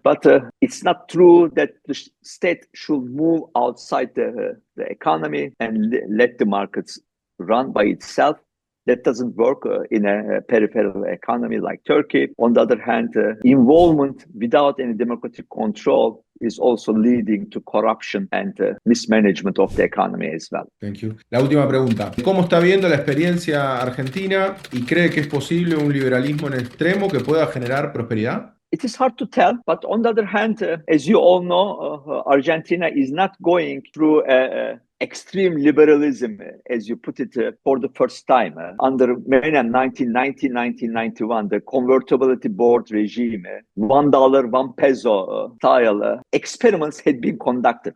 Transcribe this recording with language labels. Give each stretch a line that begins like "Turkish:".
English: But it's not true that the state should move outside the economy and let the markets run by itself. That doesn't work in a peripheral economy like Turkey. On the other hand, involvement without any democratic control is also leading to corruption and mismanagement of the economy as well. Thank you.
Spanish: La última pregunta. ¿Cómo está viendo la experiencia argentina y cree que es posible un liberalismo en extremo que pueda generar prosperidad?
English: It is hard to tell, but on the other hand, as you all know, Argentina is not going through extreme liberalism, as you put it, for the first time. Under Menem 1990-1991, the convertibility board regime, $1, 1 peso style experiments had been conducted.